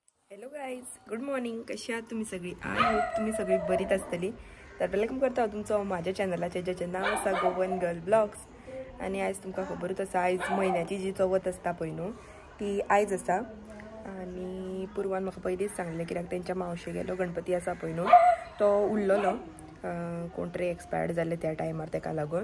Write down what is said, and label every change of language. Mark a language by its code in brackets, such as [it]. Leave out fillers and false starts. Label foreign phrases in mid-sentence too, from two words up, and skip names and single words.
[en] Hello guys, good morning. [mr] कशी आहात तुम्ही सगळी? [en] I hope [kok] तुम्ही सगळी बरीच असतली. तर वेलकम करता तुमचं माझ्या चॅनलाचे ज्याचे नाव असा गोवन गर्ल ब्लॉग्स. आणि आयज तुमका खबरच असा, आयज महिन्याची जी चवथ असता पळय न्हू ती आयज असा. आणि पूर्वान म्हाका पयलींच सांगलें कित्याक तेंच्या मावशे गेलो गणपती असा पळय न्हू तो उरलेलो, कोण तरी एक्सपायर्ड जाले त्या टायमार तेका लागून.